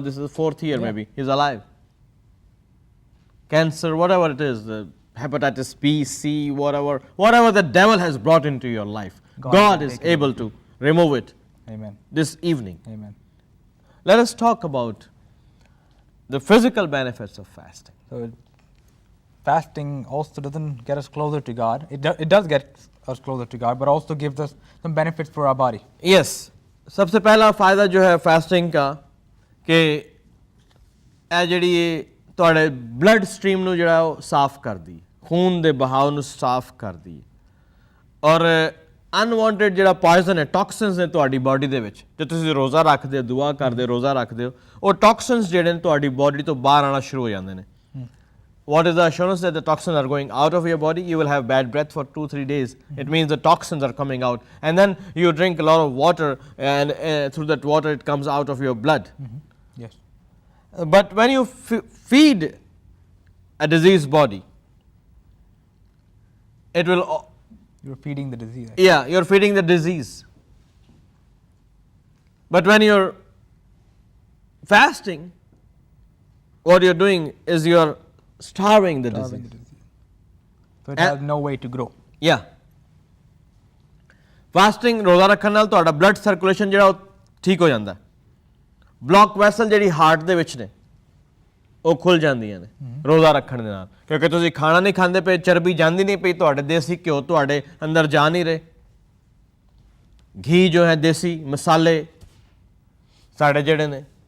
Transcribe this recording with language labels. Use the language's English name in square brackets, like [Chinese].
[English] This is the 4th year maybe. He's alive. Cancer, whatever it is, the hepatitis B, C, whatever the devil has brought into your life, God is able to remove it. Amen. This evening. Amen. Let us talk about the physical benefits of fasting. So fasting also doesn't get us closer to God. It does get us closer to God, but also gives us some benefits for our body. Yes. [Hindi] सबसे पहला फायदा जो है fasting का [Punjabi] कि ਇਹ ਜਿਹੜੀ ਤੁਹਾਡੇ ਬਲੱਡ ਸਟ੍ਰੀਮ ਨੂੰ ਜਿਹੜਾ ਉਹ ਸਾਫ਼ ਕਰਦੀ, ਖੂਨ ਦੇ ਬਹਾਅ ਨੂੰ ਸਾਫ਼ ਕਰਦੀ ਔਰ ਅਨਵਾਂਟਡ ਜਿਹੜਾ ਪੋਇਜ਼ਨ ਹੈ, ਟੌਕਸਿਨਸ ਨੇ ਤੁਹਾਡੀ ਬਾਡੀ ਦੇ ਵਿੱਚ, ਜੇ ਤੁਸੀਂ ਰੋਜ਼ਾ ਰੱਖਦੇ ਹੋ, ਦੁਆ ਕਰਦੇ ਹੋ, ਰੋਜ਼ਾ ਰੱਖਦੇ ਹੋ, ਉਹ ਟੌਕਸਿਨਸ ਜਿਹੜੇ ਨੇ ਤੁਹਾਡੀ ਬਾਡੀ ਤੋਂ ਬਾਹਰ ਆਉਣਾ ਸ਼ੁਰੂ ਹੋ ਜਾਂਦੇ ਨੇ। [English] What is the assurance that the toxins are going out of your body? You will have bad breath for 2-3 days. It means the toxins are coming out. And then you drink a lot of water and through that water it comes out of your blood. Yes. But when you feed a diseased body, it will... You're feeding the disease. Yeah, you're feeding the disease. But when you're fasting, what you're doing is you're starving the disease. So it has no way to grow. Yeah. [Punjabi] Fasting ਰੋਜ਼ਾ ਰੱਖਣ ਨਾਲ ਤੁਹਾਡਾ blood circulation ਜਿਹੜਾ ਉਹ ਠੀਕ ਹੋ ਜਾਂਦਾ। Block vessel ਜਿਹੜੀ ਹਾਰਟ ਦੇ ਵਿੱਚ ਨੇ ਉਹ ਖੁੱਲ ਜਾਂਦੀਆਂ ਨੇ ਰੋਜ਼ਾ ਰੱਖਣ ਦੇ ਨਾਲ, ਕਿਉਂਕਿ ਤੁਸੀਂ ਖਾਣਾ ਨਹੀਂ ਖਾਂਦੇ ਪਏ, ਚਰਬੀ ਜਾਂਦੀ ਨਹੀਂ ਪਈ, ਤੁਹਾਡੇ ਦੇਸੀ ਘਿਓ ਤੁਹਾਡੇ ਅੰਦਰ ਜਾ ਨਹੀਂ ਰਹੇ, ਘੀ ਜੋ ਹੈ ਦੇਸੀ ਮਸਾਲੇ ਸਾਡੇ ਜਿਹੜੇ ਨੇ